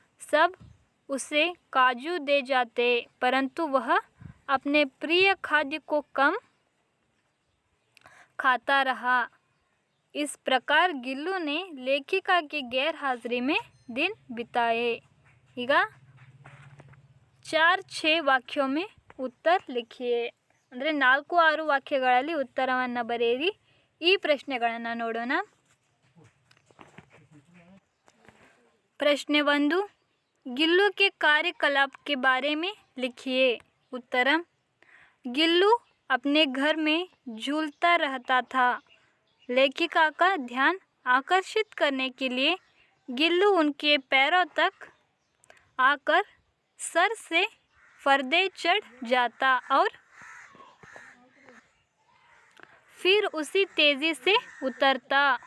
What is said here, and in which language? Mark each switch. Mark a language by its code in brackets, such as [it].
[hi] सब उसे काजू दे जाते परंतु वह अपने प्रिय खाद्य को कम खाता रहा। इस प्रकार गिल्लू ने लेखिका की गैर हाजिरी में दिन बिताए। [kn] ಈಗ 4-6 [hi] ವಾಕ್ಯೋ में ಉತ್ತರ ಲಿಖಿಯೆ [kn] ಅಂದರೆ 4-6 ವಾಕ್ಯಗಳಲ್ಲಿ ಉತ್ತರವನ್ನು ಬರೆಯಿರಿ। ಈ ಪ್ರಶ್ನೆಗಳನ್ನು ನೋಡೋಣ। [hi] प्रश्न 1 गिल्लू के कार्यकलाप के बारे में लिखिए। उत्तर गिल्लू अपने घर में झूलता रहता था। लेखिका का ध्यान आकर्षित करने के लिए गिल्लू उनके पैरों तक आकर सर से पर्दे चढ़ जाता और फिर उसी तेज़ी से उतरता।